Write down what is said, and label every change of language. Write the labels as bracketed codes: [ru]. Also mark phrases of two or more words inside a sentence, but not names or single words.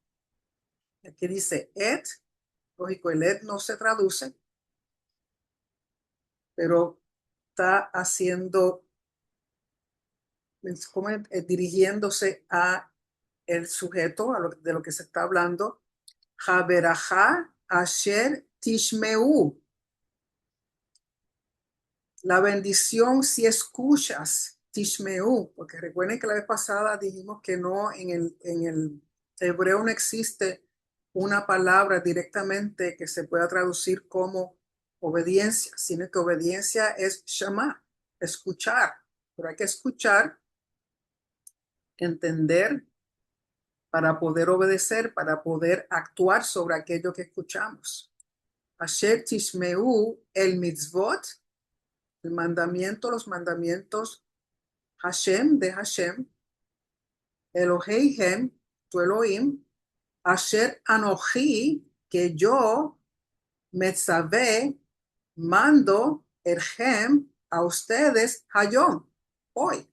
[es] Aquí dice et, lógico, el et no se traduce, pero está haciendo, como dirigiéndose a el sujeto de lo que se está hablando. [he] הברכה אשר תשמעו. [es] La bendición si escuchas, tishmeu, porque recuerden que la vez pasada dijimos que no, en el hebreo no existe una palabra directamente que se pueda traducir como obediencia, sino que obediencia es shama, escuchar, pero hay que escuchar entender, para poder obedecer, para poder actuar sobre aquello que escuchamos. [he] אשר תשמעו אל מצוות, [es] el mandamiento, los mandamientos [he] Hashem de Hashem, Eloheihem, tu Elohim, אשר אנכי, [es] que yo, Metzaveh, mando, Erhem, a ustedes, Hayom, hoy.